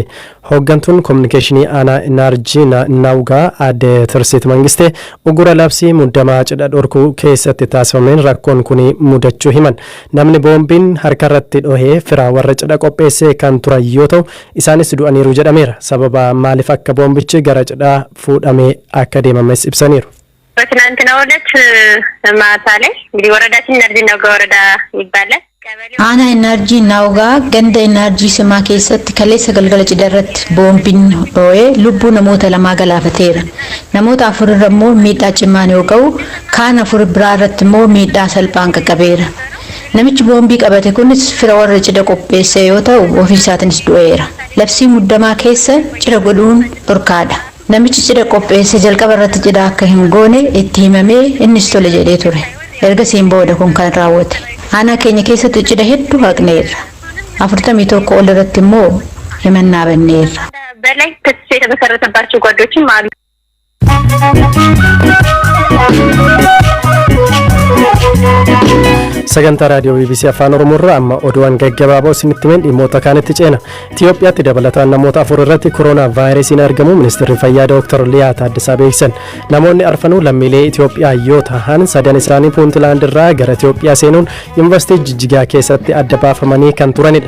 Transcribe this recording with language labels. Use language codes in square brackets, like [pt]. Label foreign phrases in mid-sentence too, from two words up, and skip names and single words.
[om] Hooggantuun kominikeeshinii aanaa Inaarjii Naawugaa aadde Tirsiit Mangistee ugura labsii muddamaa cidha dhorkuu keessatti taasifameen rakkoon kun mudachuu himan. Namni boombiin harka irratti dhohee firaa warra cidha qopheessee kan turan yoo ta'u isaanis du'aniiru jedhameera. Sababa maaliif akka boombichi gara cidhaa fuudhamee akka deemames ibsaniiru. [am] በትናንትና ዕለት ማታ ላይ እንግዲህ ወረዳችን ኢነርጂ ናውጋ ወረዳ ይባላል። [om] Aanaa Inaarjii Naawugaa ganda Inaarjii isa keessatti kaleessa galgala cidharratti boombiin dho'ee lubbuu namoota lama galaafateera. Namoota afur immoo miidhaa cimaan yoo ga'u kaan afur biraa irratti immoo miidhaa salphaan qaqqabeera. Namichi boombii qabate kunis fira warra cidha qopheesse yoo ta'u ofii isaatiinis du'eera. Labsii muddamaa keessa cidha godhuun dhorkaadha. Namichi cidha qopheesse jalqaba irratti cidha akka hin goone itti himamee innis tole jedhee ture. Ergasiin booda kun kan raawwate. Aanaa keenya keessatti cidha hedduu haqneerra. 41 ol irratti immoo himannaa banneerra. [am] በላይ ክስ የተመሰረተባቸው ጓዶችም አሉ። [om] Sagantaa raadiyoo BBC Afaan Oromoo irraa amma oduuwwan gaggabaaboo isinitti himeen dhimmoota kaanitti ceena. Itoophiyaatti dabalataan namoota 4 irratti kooroonaa vaayirasiin argamu ministeerri fayyaa Dr. Liyaa Taaddasaa beeksisan. Namoonni arfanuu lammiilee Itoophiyaa yoo ta'an 3 isaanii Puuntlaand irraa gara Itoophiyaa seenuun yuunivarsiitii Jijjigaa keessatti adda baafamanii kan turanidha.